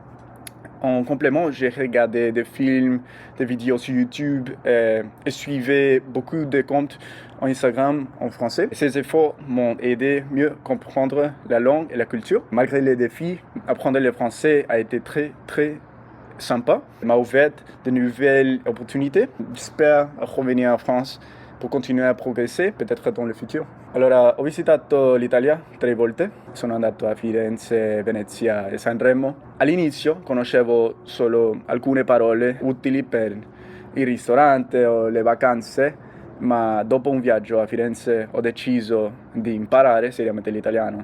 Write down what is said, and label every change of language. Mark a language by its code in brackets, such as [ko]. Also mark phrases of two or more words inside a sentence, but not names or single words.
[fr] En complément, j'ai regardé des films, des vidéos sur YouTube et suivi beaucoup de comptes en Instagram en français. Ces efforts m'ont aidé à mieux comprendre la langue et la culture. Malgré les défis, apprendre le français a été très, très sympa. Ça m'a ouvert de nouvelles opportunités. J'espère revenir en France [it] per continuare a progressare, [fr] peut-être dans le futur. [it] Allora, ho visitato l'Italia 3 volte, sono andato a Firenze, Venezia e Sanremo. All'inizio conoscevo solo alcune parole utili per il ristorante o le vacanze, ma dopo un viaggio a Firenze ho deciso di imparare seriamente l'italiano.